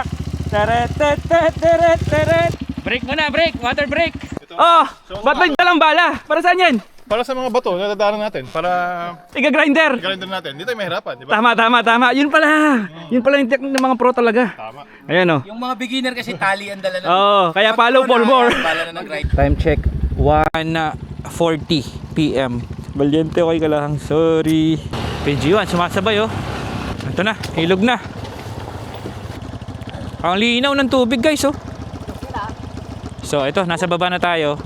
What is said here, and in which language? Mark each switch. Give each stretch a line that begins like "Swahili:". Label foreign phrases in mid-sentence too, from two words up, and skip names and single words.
Filipino: Teret, teret, teret, teret. Break muna, break.
English: Water break.
Filipino: Oh, ba't may dalang bala? Para saan yan? Para sa mga bato na dadaanan natin, para Iga-grinder. grinder natin. Hindi tayo mahirapan, di ba? Tama, tama, tama. Yun pala. Yun pala yung technique ng mga pro talaga. Tama. Ayan, oh. Yung mga beginner kasi tali ang dala na. Oo, kaya
English: follow for more.
Filipino: Bala na nag-ride.
English: Time check, 1:40 PM.
Filipino: Valiente okay ka lang, sorry. PG1, sumasabay, oh. Ito na, hilog na. Ang linaw ng tubig, guys, oh. So, ito, nasa baba na tayo.